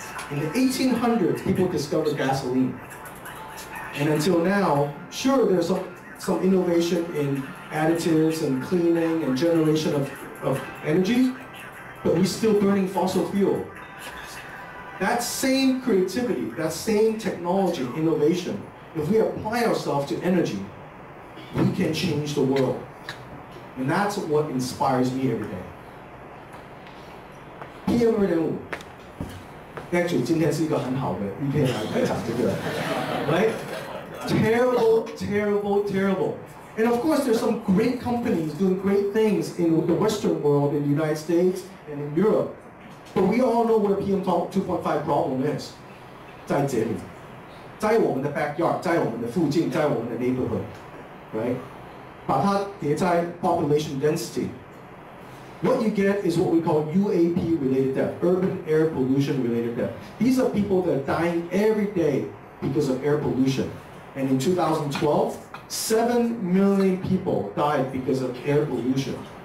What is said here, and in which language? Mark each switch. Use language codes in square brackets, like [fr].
[en] In the 1800s, people discovered gasoline. And until now, sure, there's some innovation in additives and cleaning and generation of energy, but we're still burning fossil fuel. That same creativity, that same technology, innovation, if we apply ourselves to energy, we can change the world. And that's what inspires me every day. PM 2.5。 [zh] Actually， 今天是一个很好的一天来讲这个 ，right？ [en] Terrible, terrible, terrible. And of course, there's some great companies doing great things in the Western world, in the United States and in Europe. But we all know what a PM 2.5 problem is. [zh] 在这里，在我们的 backyard， 在我们的附近，在我们的 neighborhood， right？把它叠在 [en] population density. What you get is what we call UAP-related death, urban air pollution-related death. These are people that are dying every day because of air pollution. And in 2012, 7 million people died because of air pollution.